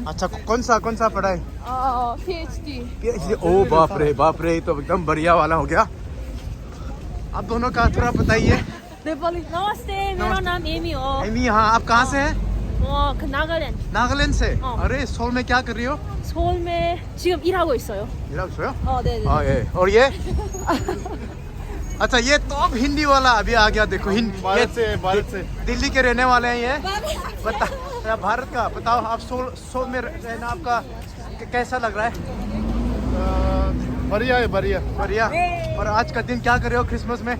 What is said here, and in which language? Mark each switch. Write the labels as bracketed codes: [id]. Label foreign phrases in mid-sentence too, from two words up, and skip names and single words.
[hi] अच्छा कौन सा पढ़ाई PhD ओ बाप रे तो एकदम बढ़िया वाला हो गया आप दोनों का थोड़ा बताइए नमस्ते मेरा नाम एमी हो एमी हाँ आप कहाँ से हैं 나갈랜드 से अरे सोल में क्या कर रही हो [ko] 서울 में 지금 일하고 있어요. 일하고 있어요? 네. 아 예. [hi] और ये अच्छा ये टॉप हिंदी वाला अभी आ गया देखो भारत से दिल्ली के रहने वाले हैं ये बता भारत का बताओ आप सोल में रहना आपका कैसा लग रहा है बढ़िया और आज का दिन क्या कर रहे हो क्रिसमस में